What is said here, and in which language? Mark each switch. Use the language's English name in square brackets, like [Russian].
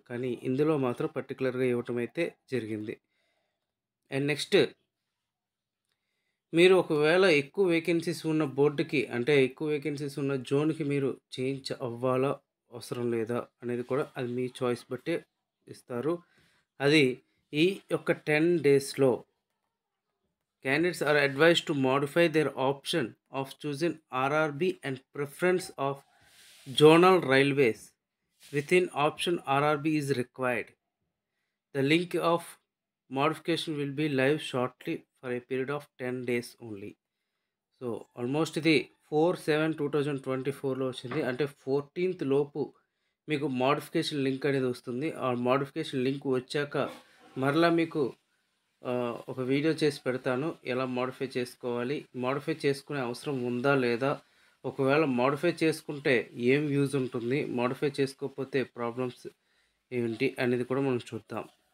[Telugu] కానీ ఇందులో మాత్రం పర్టికులర్గా ఇవ్వటం అయితే జరిగింది. అండ్ నెక్స్ట్, మీరు ఒకవేళ ఎక్కువ వేకెన్సీస్ ఉన్న బోర్డుకి అంటే ఎక్కువ వేకెన్సీస్ ఉన్న జోన్కి మీరు చేంజ్ అవ్వాలా అవసరం లేదా అనేది కూడా అది మీ చాయిస్ బట్టే ఇస్తారు. అది ఈ యొక్క 10 డేస్లో [English] candidates are advised to modify their option of choosing RRB and preference of zonal railways within option RRB is required. The link of modification will be live shortly for a period of 10 days only. [Telugu] So almost ఇది 4/7/2024లో వచ్చింది. అంటే 14th లోపు మీకు modification link అనేది వస్తుంది. ఆ modification link వచ్చాక మరలా మీకు ఒక వీడియో చేసి పెడతాను, ఎలా మోడిఫై చేసుకోవాలి, మోడిఫై చేసుకునే అవసరం ఉందా లేదా, ఒకవేళ మోడిఫై చేసుకుంటే ఏం యూజ్ ఉంటుంది, మోడిఫై చేసుకోకపోతే ప్రాబ్లమ్స్ ఏంటి అనేది కూడా మనం చూద్దాం.